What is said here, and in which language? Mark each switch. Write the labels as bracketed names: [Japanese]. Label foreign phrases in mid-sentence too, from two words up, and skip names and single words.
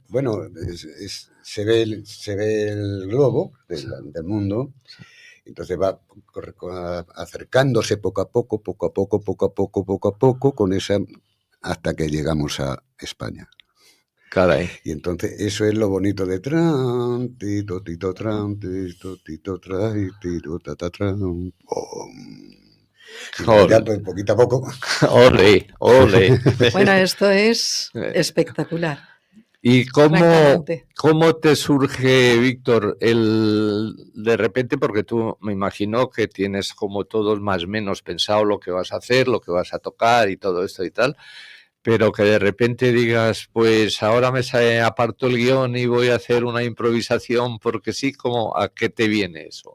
[Spanish] Se ve el globo del mundo, entonces va acercándose poco a poco, con esa, hasta que llegamos a España. Caray. Y entonces eso es lo bonito de tran, tito, tito, tran, tito, tito, tran, tito, tata, tran, ya, pues, poquito a poco. Ole. Bueno, esto es espectacular. ¿Y cómo te surge, Víctor, de repente, porque tú me imagino que tienes como todos más o menos pensado lo que vas a hacer, lo que vas a tocar y todo esto y tal, pero que de repente digas, pues ahora me aparto el guión y voy a hacer una improvisación porque sí, ¿a qué te viene eso?